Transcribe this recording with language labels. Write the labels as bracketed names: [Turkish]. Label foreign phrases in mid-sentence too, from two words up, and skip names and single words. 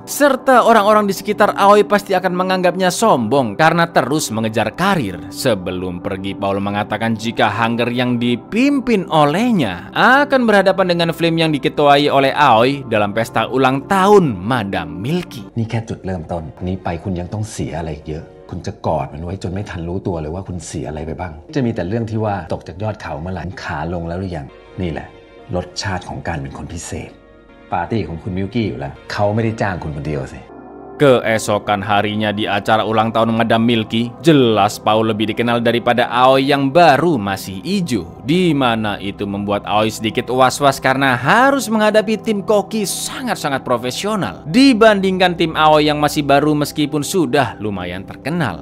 [Indonesian] Serta orang-orang di sekitar Aoi pasti akan menganggapnya sombong karena terus mengejar karir. Sebelum pergi, Paul mengatakan jika Hunger yang dipimpin olehnya akan berhadapan dengan Flame yang diketuai oleh Aoi dalam pesta ulang tahun Madame Milky. [Thai] นี่แค่จุดเริ่มต้นนี้ไปคุณยังต้องเสียอะไรอีกเยอะคุณจะกอดมันไว้จนไม่ทันรู้ตัวเลยว่าคุณเสียอะไรไปบ้างจะมีแต่เรื่องที่ว่าตกจากยอดเขาเมื่อไหร่ขาลงแล้วหรือยังนี่แหละรสชาติของการเป็นคนพิเศษปาร์ตี้ของคุณมิลกี้อยู่แล้วเขาไม่ได้จ้างคุณคนเดียวสิ [Indonesian] Keesokan harinya di acara ulang tahun Madame Milky, jelas Paul lebih dikenal daripada Aoi yang baru masih hijau. Di mana itu membuat Aoi sedikit was-was karena harus menghadapi tim koki sangat-sangat profesional dibandingkan tim Aoi yang masih baru meskipun sudah lumayan terkenal.